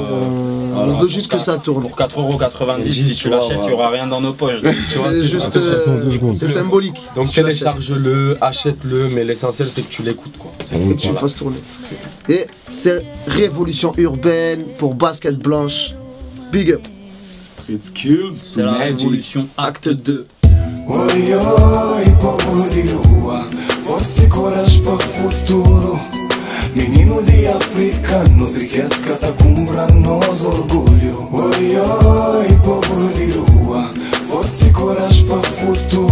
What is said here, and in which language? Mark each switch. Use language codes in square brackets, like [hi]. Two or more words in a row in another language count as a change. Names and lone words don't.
[fr] On veut juste que ça tourne. Pour 4,90 €, si tu l'achètes, il n'y aura rien dans nos poches. C'est juste. C'est symbolique. Donc télécharge-le, achète-le, mais l'essentiel c'est que tu l'écoutes quoi. Et que tu le fasses tourner. Et c'est révolution urbaine pour basket blanche. [en] Big up. Street skills, [fr] c'est la révolution acte 2. [kea] Oi, oi, povo di rua, forse coragem para futuro. Menino de África, nos riqueza tá comprando orgulho. Oi, oi, povo de rua, forse coragem para futuro.